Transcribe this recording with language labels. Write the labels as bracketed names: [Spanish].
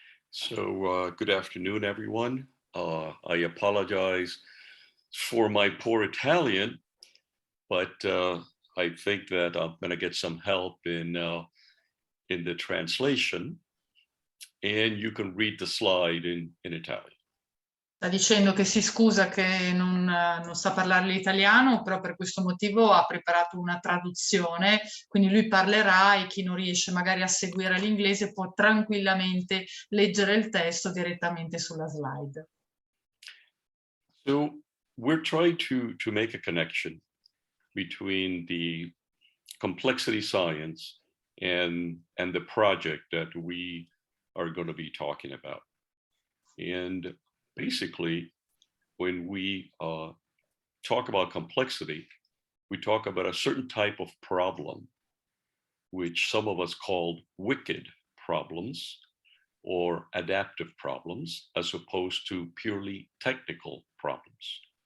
[English] So good afternoon, everyone. I apologize for my poor Italian, but I think that I'm going to get some help in the translation, and you can read the slide in Italian. [Italian] Sta dicendo che si scusa che non sa parlare l'italiano, però per questo motivo ha preparato una traduzione, quindi lui parlerà e chi non riesce magari a seguire l'inglese può tranquillamente leggere il testo direttamente sulla slide. [English] So we're trying to make a connection between the complexity science and the project that we are going to be talking about. And basically, when we talk about complexity, we talk about a certain type of problem, which some of us call wicked problems or adaptive problems, as opposed to purely technical problems.